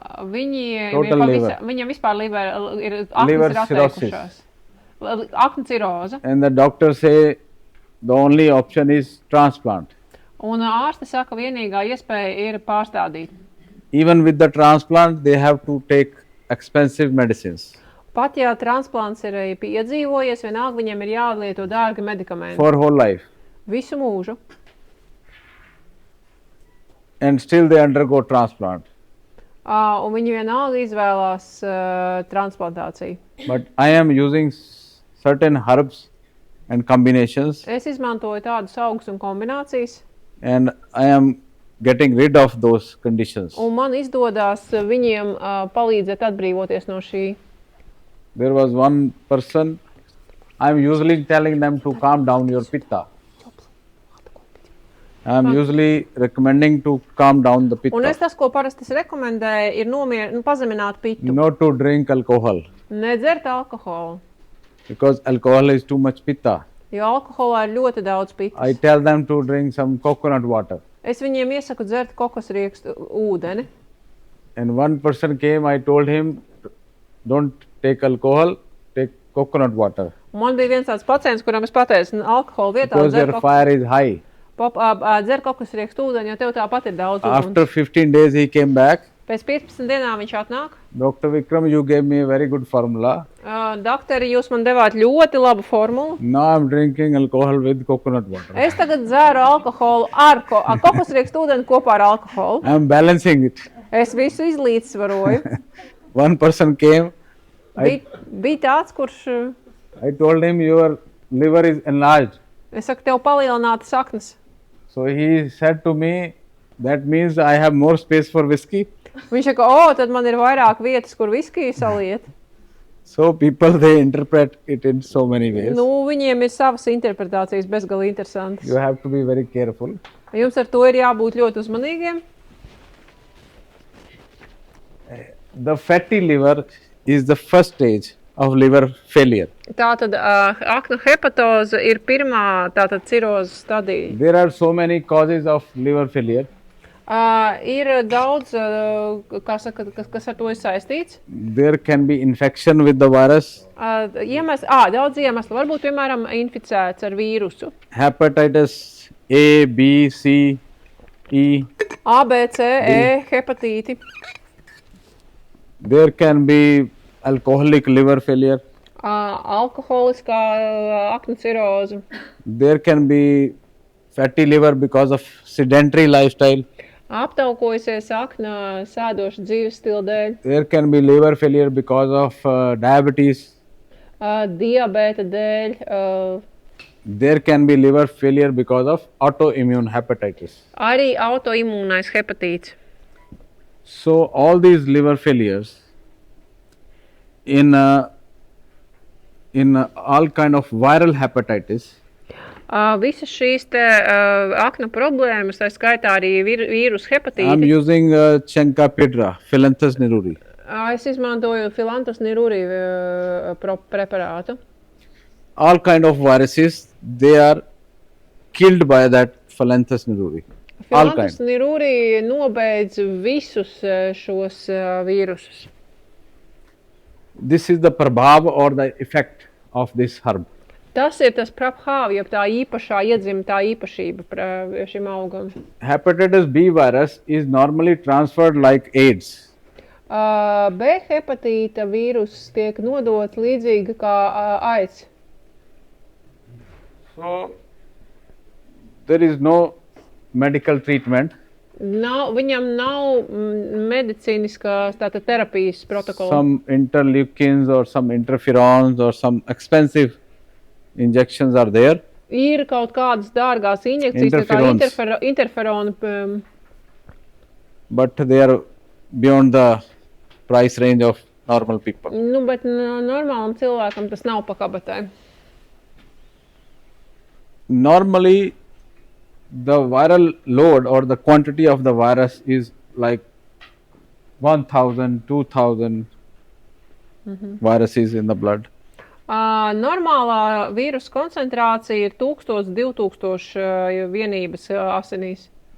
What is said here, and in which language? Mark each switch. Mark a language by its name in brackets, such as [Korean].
[Latvian] Viņiem vispār ir aknas atteikušās. Aknu ciroze. [English] And the doctor say the only option is transplant. [Latvian] Un ārsti saka, vienīgā iespēja ir pārstādīt. [English] Even with the transplant, they have to take expensive medicines. [Latvian] Pat ja transplants ir piedzīvojies, vienalga viņiem ir jālieto dārgi medikamenti. [English] For whole life. [Latvian] Visu mūžu. [English] And still they undergo transplant. [Latvian] Un viņi vienalga izvēlās transplantāciju. [English] But I am using certain herbs and combinations. [Latvian] Es izmantoju tādus augus un kombinācijas. [English] And I am getting rid of those conditions. [Latvian] Un man izdodās viņiem palīdzēt atbrīvoties no šī. [English] There was one person, I am usually telling them to calm down your pitta. I am usually recommending to calm down the pitta. [Latvian] Un es tas, ko parasti rekomendēju, ir pazemināt pitu. [English] Not to drink alcohol. [Latvian] Nedzert alkoholu. [English] Because alcohol is too much pitta. [Latvian] Jo alkoholā ir ļoti daudz pitas. [English] I tell them to drink some coconut water. [Latvian] Es viņiem iesaku dzert kokosriekstu ūdeni. [English] And one person came, I told him, don't take alcohol, take coconut water. [Latvian] Man bija viens tāds pacients, kuram es pateicu, alkoholu vietā [English] because their fire is high. [Latvian] Dzer kokosriekstu ūdeni, jo tev tāpat ir daudz uguns. [English] After 15 days he came back. [Latvian] Pēc 15 dienām viņš atnāk. [English] Dr. Vikram, you gave me a very good formula. [Latvian] Doktori, jūs man devāt ļoti labu formulu. [English] Now I'm drinking alcohol with coconut water. [Latvian] Es tagad dzeru alkoholu ar kokosriekstu ūdeni kopā ar alkoholu. [English] I'm balancing it. [Latvian] Es visu izlīdzsvaroju. [English] One person came. [Latvian] Bija tāds, kurš... [English] I told him your liver is enlarged. [Latvian] Es saku, tev palielināta saknes. [English] So he said to me, that means I have more space for whiskey. [Latvian] Viņš saka, tad man ir vairāk vietas, kur viskiju saliet. [English] So people, they interpret it in so many ways. [Latvian] Viņiem ir savas interpretācijas bezgalīgi interesantas. [English] You have to be very careful. [Latvian] Jums ar to ir jābūt ļoti uzmanīgiem. [English] The fatty liver is the first stage of liver failure. [Latvian] Tātad aknu hepatoze ir pirmā tātad cirozes stadija. [English] There are so many causes of liver failure. [Latvian] Ir daudz, kas ar to ir saistīts. [English] There can be infection with the virus. [Latvian] Daudz iemeslu. Varbūt, piemēram, inficēts ar vīrusu. [English] Hepatitis A, B, C, E. [Latvian] A, B, C, E, hepatīti. [English] There can be alcoholic liver failure. [Latvian] Alkoholiskā aknu ciroze. [English] There can be fatty liver because of sedentary lifestyle. [Latvian] Aptaukojusies akna sēdoša dzīves stila dēļ. [English] There can be liver failure because of diabetes. [Latvian] Diabēta dēļ. [English] There can be liver failure because of autoimmune hepatitis. [Latvian] Arī autoimūnais hepatīts. [English] So all these liver failures in all kind of viral hepatitis, [Latvian] Visas šīs te akna problēmas, tā skaitā arī vīrusu [English] I'm [Latvian] hepatīti. [English] using Chancapidra, Philanthus niruri. [Latvian] Es izmantoju Philanthus niruri preparātu. [English] All kind of viruses, they are killed by that Philanthus niruri. All [Latvian] Philanthus [English] kind. [Latvian] niruri nobeidz visus šos vīrusus. [English] This is the prabhav or the effect of this herb. [Latvian] Tas ir tas prabhāv, jeb tā īpašā iedzimtā īpašība šim augam. [English] Hepatitis B virus is normally transferred like AIDS. [Latvian] B hepatīta vīrus tiek nodots līdzīgi kā aids. [English] So there is no medical treatment. [Latvian] Viņam nav medicīniskās tātad terapijas protokola. [English] Some interleukins or some interferons or some expensive injections are there. [Latvian] Ir kaut kādas dārgās injekcijas, tā kā interferoni. [English] But they are beyond the price range of normal people. [Latvian] Bet normālam cilvēkam tas nav pa kabatai. [English] Normally, the viral load or the quantity of the virus is like 1,000, 2,000 viruses in the blood. [Latvian] Normālā vīrusu koncentrācija ir 1000–2000 vienības asinīs.